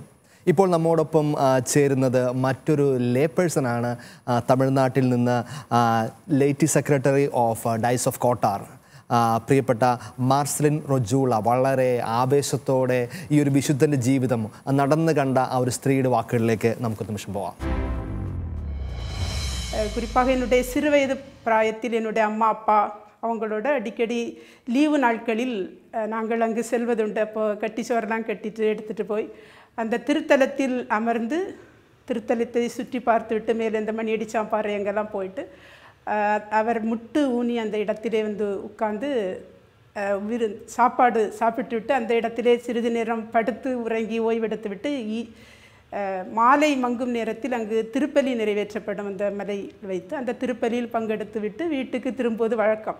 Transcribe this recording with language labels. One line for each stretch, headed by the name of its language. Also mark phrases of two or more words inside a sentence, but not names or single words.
Malayalam: ഇപ്പോൾ നമ്മോടൊപ്പം ചേരുന്നത് മറ്റൊരു
English: lay personആണ്.
Malayalam: തമിഴ്നാട്ടിൽ നിന്ന്
English: laity secretary of diocese of Kottar
Malayalam: പ്രിയപ്പെട്ട മാർസലിൻ റൊജൂള വളരെ ആവേശത്തോടെ ഈ ഒരു വിശുദ്ധൻ്റെ ജീവിതം നടന്നു കണ്ട ആ ഒരു സ്ത്രീയുടെ വാക്കുകളിലേക്ക് നമുക്ക് നിമിഷം പോവാം.
Tamil: குறிப்பாக என்னுடைய சிறு வயது பிராயத்தில் என்னுடைய அம்மா அப்பா அவங்களோட அடிக்கடி லீவு நாட்களில் நாங்கள் அங்கு செல்வதுண்டு. அப்போ கட்டிச்சோரெல்லாம் கட்டிட்டு எடுத்துகிட்டு போய் அந்த திருத்தலத்தில் அமர்ந்து திருத்தலத்தை சுற்றி பார்த்துவிட்டு மேலே இந்த மணி அடிச்சாம்பாறை எங்கெல்லாம் போயிட்டு அவர் முட்டு ஊனி அந்த இடத்திலே வந்து உட்கார்ந்து சாப்பாடு சாப்பிட்டு அந்த இடத்திலே சிறிது நேரம் படுத்து உறங்கி ஓய்வெடுத்து விட்டு மாலை மங்கும் நேரத்தில் அங்கு திருப்பலி நிறைவேற்றப்படும் அந்த மலை வைத்து அந்த திருப்பலியில் பங்கெடுத்து விட்டு வீட்டுக்கு திரும்புவது வழக்கம்.